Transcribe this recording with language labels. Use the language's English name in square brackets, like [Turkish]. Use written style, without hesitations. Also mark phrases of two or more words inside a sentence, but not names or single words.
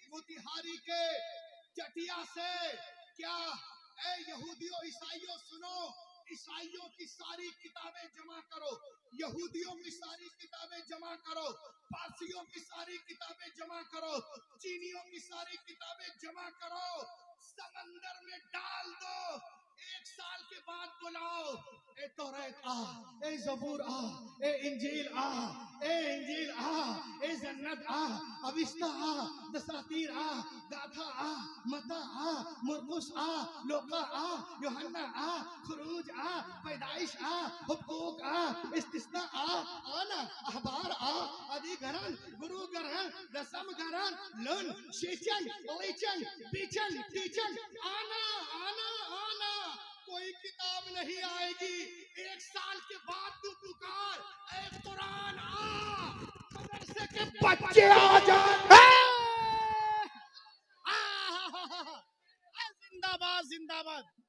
[Hindi] मोतिहारी के चटिया से, क्या ए यहूदियों ईसाइयों सुनो, ईसाइयों की सारी किताबें जमा करो, यहूदियों की सारी किताबें जमा करो, पारसियों की सारी किताबें जमा करो, चीनियों की सारी किताबें जमा करो, समंदर में डाल दो, 1 साल के बाद बुलाओ, ए तौरात आ, ए जबूर आ, ए इंजील आ, ए इंजील आ, ए जन्नत आ, अविस्ता आ, दसातीर आ, गाथा आ, मता आ, मुरकुस आ, लोका आ, यूहन्ना आ, खुरूज आ, पैदाइश आ, हुकूक आ, इस्तिस्ना आ, आना, अहबार आ, अधिकरण, गुरुकरण, दसमकरण, लन, शेचन, लेचन, बीचन, टीचन, आना, आना, आना, कोई किताब नहीं आएगी, 1 साल के बाद तू पुकार, ए कुरान आ, मदरसे के बच्चे आ जाए। जिंदाबाद जिंदाबाद।